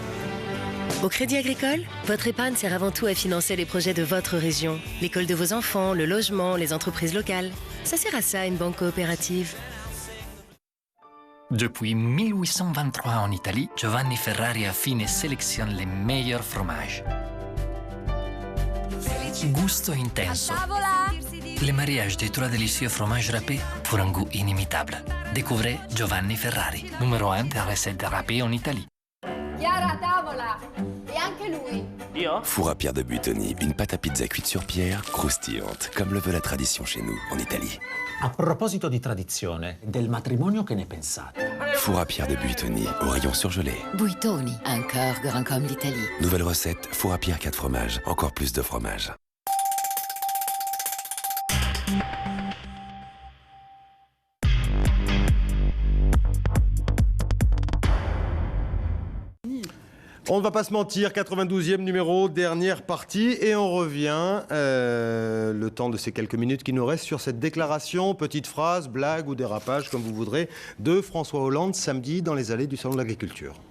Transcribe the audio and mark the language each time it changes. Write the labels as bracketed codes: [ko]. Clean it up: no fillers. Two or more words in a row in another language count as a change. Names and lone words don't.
[fr] Au Crédit Agricole, votre épargne sert avant tout à financer les projets de votre région. L'école de vos enfants, le logement, les entreprises locales. Ça sert à ça, une banque coopérative. Depuis 1823 en Italie, Giovanni Ferrari affine sélectionne les meilleurs fromages. [it] Gusto intenso. [fr] Le mariage des 3 délicieux fromages râpés pour un goût inimitable. Découvrez Giovanni Ferrari, numéro 1 des recettes râpées en Italie. [it] Chiara a tavola! E anche lui! [fr] Four à pierre de Buitoni, une pâte à pizza cuite sur pierre, croustillante, comme le veut la tradition chez nous, en Italie. [it] A proposito di tradizione, del matrimonio che ne pensate? [fr] Four à pierre de Buitoni, au rayon surgelé. Buitoni, encore grand comme l'Italie. Nouvelle recette, four à pierre 4 fromages, encore plus de fromage. On ne va pas se mentir, 92e numéro, dernière partie, et on revient, le temps de ces quelques minutes qui nous restent, sur cette déclaration, petite phrase, blague ou dérapage, comme vous voudrez, de François Hollande samedi dans les allées du Salon de l'Agriculture.